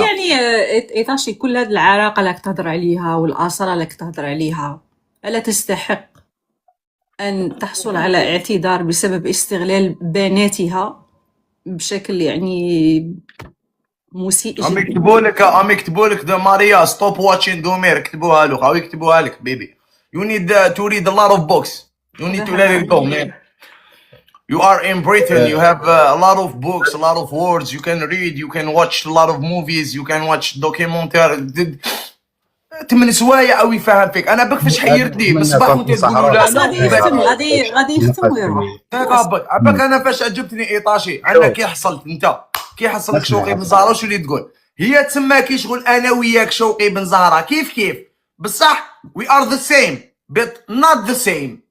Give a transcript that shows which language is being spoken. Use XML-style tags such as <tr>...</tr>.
<ar>يعني ايطاشي كل هذه العراقه اللي تهضر عليها والاصاله اللي تهضر عليها الا تستحق ان تحصل على اعتذار بسبب استغلال بناتها بشكل يعني مسيء جدا؟ عم يكتبوا لك ذا ماريا ستوب واتشين دومير، كتبوها له او يكتبوها لك بيبي.</ar> <en>You need to read a lot of books. You need to let it go, man. You are in Britain. You have a lot of books, a lot of words. You can read. You can watch a lot of movies. You can watch documentaries.</en> <ar>8 سوايع او يفهم فيك. انا بك فاش حيرتني من الصباح وانت تقولوا لا بس غادي يختم غادي يختم ويروح. عباك انا فاش عجبتني ايطاشي عندك كي حصلت انت كي حصلك شوقي بن زهره شو اللي تقول هي تسمى كي شغل انا وياك شوقي بن زهره كيف بصح</ar> <en>we are the same</en> <ar>بت نوت ذا سيم.</ar>